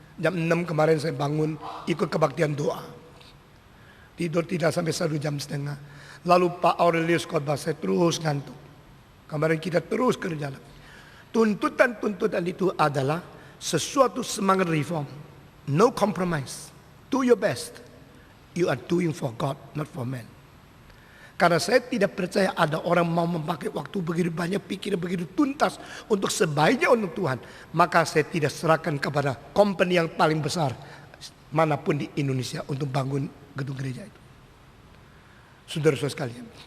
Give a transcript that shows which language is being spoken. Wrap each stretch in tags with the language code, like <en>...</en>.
<id>Jam 6 kemarin saya bangun ikut kebaktian doa. Tidur tidak sampai 1,5 jam. Lalu Pak Aurelius khotbah, saya terus ngantuk. Kemarin kita terus kerja lagi. Tuntutan itu adalah sesuatu semangat reform.</id> <en>No compromise. Do your best. You are doing for God, not for man.</en> <id>Karena saya tidak percaya ada orang mau memakai waktu begitu banyak, pikiran begitu tuntas untuk sebaiknya untuk Tuhan. Maka saya tidak serahkan kepada company yang paling besar manapun di Indonesia untuk bangun gedung gereja itu. Saudara-saudara sekalian.</id>